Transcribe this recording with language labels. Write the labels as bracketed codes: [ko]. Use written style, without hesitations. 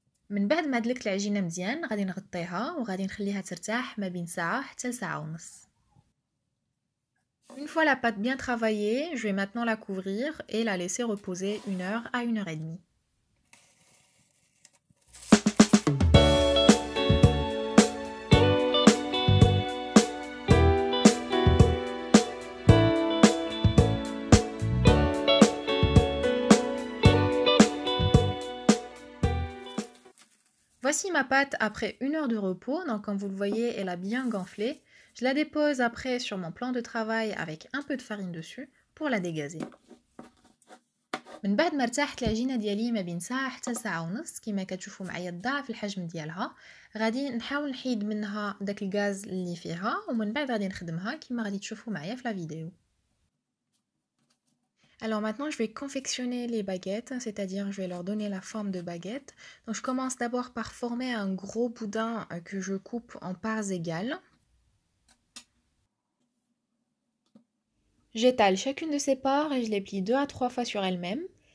[ar] من بعد ما دلكت العجينه مزيان غادي نغطيها وغادي نخليها ترتاح ما بين ساعه حتى لساعه ونص. [fr] Une fois la pâte bien travaillée, je vais maintenant la couvrir et la laisser reposer 1 heure à 1 heure et demie. Voici ma pâte après 1 heure de repos, donc comme vous le voyez, elle a bien gonflé. Je la dépose après sur mon plan de travail avec un peu de farine dessus pour la dégazer. [ar] من بعد ما ارتاحت العجينه ديالي ما بين ساعه حتى ساعه ونص كما كتشوفوا معايا ضاعف الحجم ديالها، غادي نحاول نحيد منها داك الغاز اللي فيها ومن بعد غادي نخدمها كما غادي تشوفوا معايا في لا فيديو. [fr] Alors maintenant, je vais confectionner les baguettes, c'est-à-dire je vais leur donner la forme de baguette. Donc je commence d'abord par former un gros boudin que je coupe en parts égales. J'étale chacune de ces parts et je les plie 2 à 3 fois sur elles-mêmes.